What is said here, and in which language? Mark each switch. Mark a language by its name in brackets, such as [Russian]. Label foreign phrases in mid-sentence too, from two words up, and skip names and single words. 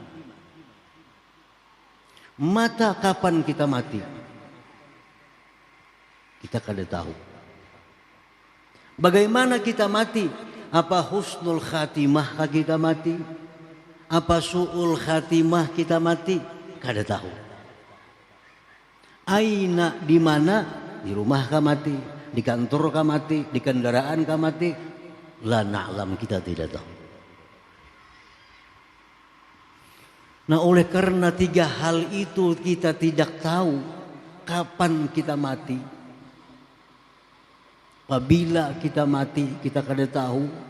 [Indonesian] Mata kapan kita mati, kita kada tahu. Bagaimana kita mati? Apa [Arabic] حسن الخاتمة [Indonesian] kita mati? Apa [Arabic] سوء الخاتمة [Indonesian] kita mati? Kada tahu. Aina, di mana? Di rumah kah mati, di kantor kah mati, di kendaraan kah mati? [Arabic] لا نعلم, [Indonesian] kita tidak tahu. Nah, oleh karena tiga hal itu kita tidak tahu kapan kita mati. Apabila kita mati, kita kada tahu.